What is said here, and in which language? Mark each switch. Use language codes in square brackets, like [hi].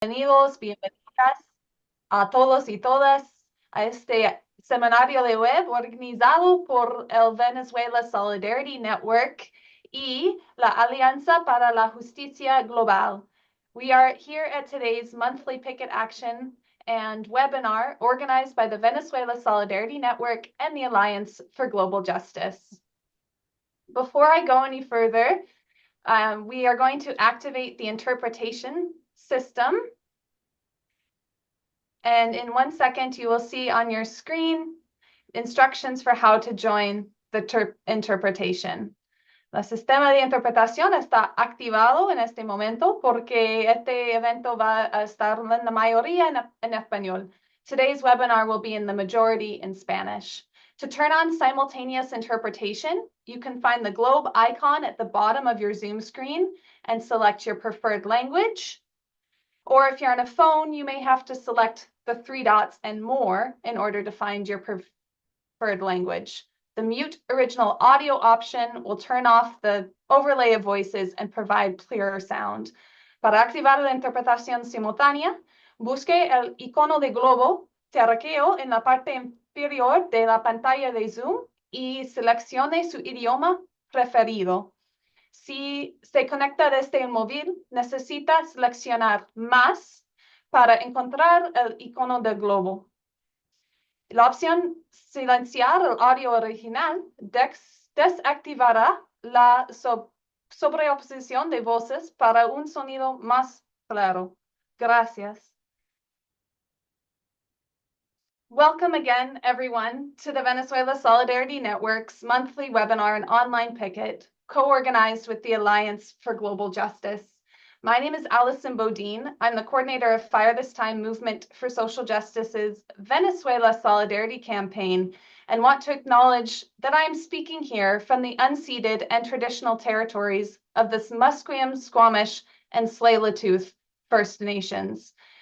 [es] Bienvenidos, bienvenidas a todos y todas a este seminario de web organizado por el Venezuela Solidarity Network y la Alianza para la Justicia Global. [en] We are here at today's monthly picket action and webinar organized by the Venezuela Solidarity Network and the Alliance for Global Justice. Before I go any further, we are going to activate the interpretation system. And in 1 second, you will see on your screen instructions for how to join the interpretation. [es] El sistema de interpretación está activado en este momento porque este evento va a estar en la mayoría en español. [en] Today's webinar will be in the majority in Spanish. To turn on simultaneous interpretation, you can find the globe icon at the bottom of your Zoom screen and select your preferred language. Or if you're on a phone, you may have to select the 3 dots and more in order to find your preferred language. The mute original audio option will turn off the overlay of voices and provide clearer sound. [es] Para activar la interpretación simultánea, busque el icono de globo terráqueo en la parte inferior de la pantalla de Zoom y seleccione su idioma preferido. Si se conecta desde el móvil, necesita seleccionar más para encontrar el icono del globo. La opción silenciar el audio original desactivará la sobreposición de voces para un sonido más claro. Gracias. [en] Welcome again, everyone, to the Venezuela Solidarity Network's monthly webinar and online picket, co-organized with the Alliance for Global Justice. My name is Alison Bodine. I'm the coordinator of Fire This Time Movement for Social Justice's Venezuela Solidarity Campaign, and want to acknowledge that I am speaking here from the unceded and traditional territories of the Musqueam, Squamish, and Tsleil-Waututh First Nations.